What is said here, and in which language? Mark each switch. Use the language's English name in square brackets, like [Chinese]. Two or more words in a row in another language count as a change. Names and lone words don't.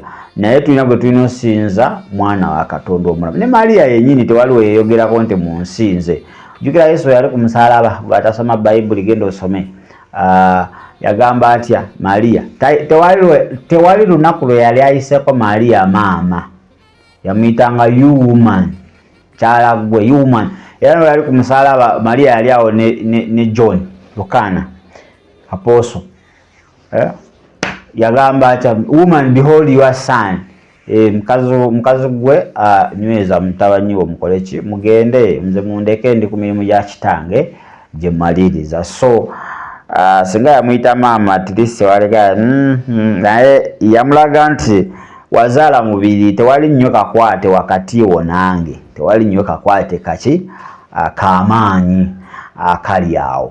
[Ganda] Naye tulina gwe tulina osinza mwana wa Katonda omulamu. Ne Maliya yennyini tewaliwo yeeyogerako nti munsinze. Jjukira Yesu yali ku musalaba ng'atasoma Bayibuli, genda osome. Yagamba atya Maliya? Tewali lunaku lwe yali ayiseeko Maliya maama. [English] Yamuyitanga you woman, [Ganda] kyala ggwe, [English] you woman. [Ganda] Era yali ku musalaba Maliya yali awo ne John Yokaana Apostle. Yagamba atya [English] woman behold your son. [Ganda] Mukazi gwe nyweza mutabanyi wo mukoleki mugende nze mundeke ndi ku mirimu gya kitange gye maliriza. So singa yamuyita maama Ddirisa walega naye yamulaga nti wazaala mubiri, tewali nnyo kakwate wakati wo nange, tewali nnyo kakwate kaki kamaanyi akali awo.